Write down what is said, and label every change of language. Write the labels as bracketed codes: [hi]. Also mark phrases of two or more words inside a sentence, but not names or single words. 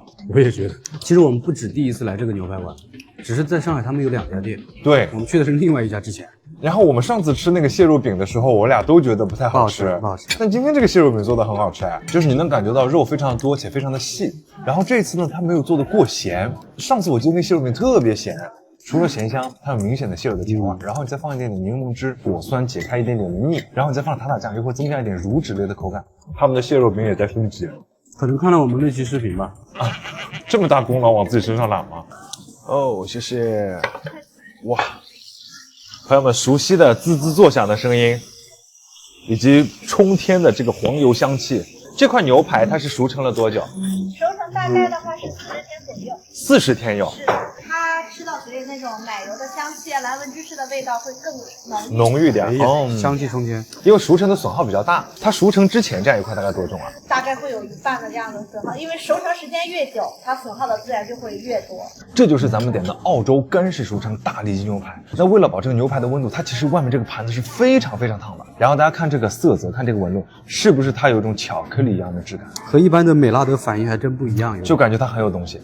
[zh] 我也覺得，其實我們不止第一次來這個牛排館，只是在上海他們有2家店。對，我們去的是另外一家之前。然後我們上次吃那個蟹肉餅的時候，我倆都覺得不太好吃，不好吃。但今天這個蟹肉餅做的很好吃哎，就是你能感覺到肉非常的多且非常的細。然後這次呢，它沒有做的過鹹。上次我記得那蟹肉餅特別鹹，除了鹹香，它有明顯的蟹肉的甜味，然後你再放一點點檸檬汁，果酸解開一點點的膩，然後你再放塔塔醬，又會增加一點乳脂類的口感。他們的蟹肉餅也在升級。可能看了我們那期視頻吧。啊，這麼大功勞往自己身上攬嗎？哦，謝謝。哇，朋友們熟悉的滋滋作響的聲音，以及衝天的這個黃油香氣。這塊牛排它是熟成了多久？熟成大概的話是40天左右。 40天有。是的，它吃到嘴裡那種奶油的香氣，蓝紋芝士的味道會更濃郁點。香氣衝天。因為熟成的損耗比較大，它熟成之前這樣一塊大概多重啊？大概會有1半的這樣的損耗，因為熟成時間越久，它損耗的自然就會越多。這就是咱們點的澳洲乾式熟成大里脊牛排。那為了保證牛排的溫度，它其實外面這個盤子是非常非常燙的。然後大家看這個色澤，看這個紋路，是不是它有一種巧克力一樣的質感？和一般的美拉德反應還真不一樣，就感覺它很有東西。